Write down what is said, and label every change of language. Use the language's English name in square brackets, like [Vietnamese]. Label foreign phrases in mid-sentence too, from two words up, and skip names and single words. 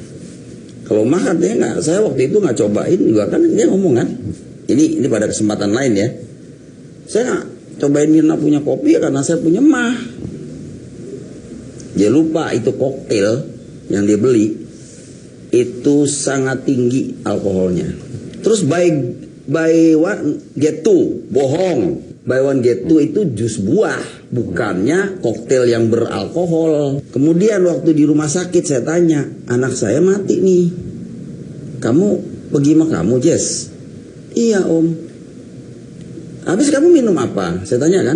[Indonesian] Kalau mah katanya nggak, saya waktu itu nggak cobain juga kan, dia ngomong kan. Ini pada kesempatan lain ya. Saya nggak cobain Mirna punya kopi ya karena saya punya mah. Dia lupa itu koktail yang dia beli itu sangat tinggi alkoholnya. [English] Terus buy one get two, bohong. Buy one get two [Indonesian] itu jus buah, bukannya koktail yang beralkohol. Kemudian waktu di rumah sakit saya tanya, anak saya mati nih. Kamu pergi sama kamu, Jess? Iya Om. Habis kamu minum apa? Saya tanya kan.